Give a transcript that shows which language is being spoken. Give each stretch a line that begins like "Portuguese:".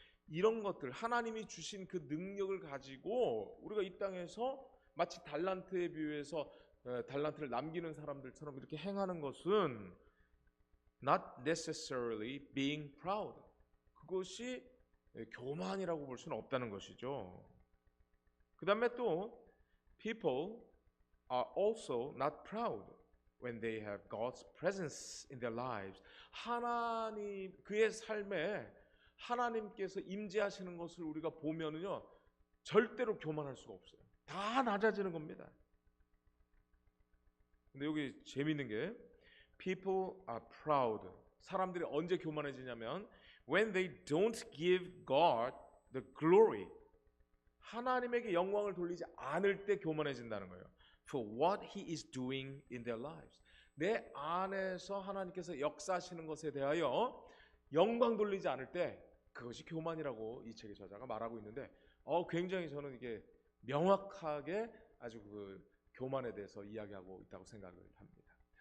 Korean: 이런 것들 하나님이 주신 그 능력을 가지고 우리가 이 땅에서 마치 달란트에 비유해서 달란트를 남기는 사람들처럼 이렇게 행하는 것은
English: not necessarily being proud.
Korean: 그것이 교만이라고 볼 수는 없다는 것이죠. 그 다음에 또
English: people are also not proud when they have God's presence in their lives.
Korean: 하나님 그의 삶에 하나님께서 임재하시는 것을 우리가 보면은요 절대로 교만할 수가 없어요. 다 낮아지는 겁니다. 근데 여기 재밌는 게
English: people are proud.
Korean: 사람들이 언제 교만해지냐면
English: when they don't give God the glory.
Korean: 하나님에게 영광을 돌리지 않을 때 교만해진다는 거예요.
English: For what he is doing in their lives.
Korean: 내 안에서 하나님께서 역사하시는 것에 대하여 영광 돌리지 않을 때 그것이 교만이라고 이 책의 저자가 말하고 있는데 굉장히 저는 이게 명확하게 아주 그 교만에 대해서 이야기하고 있다고 생각을 합니다.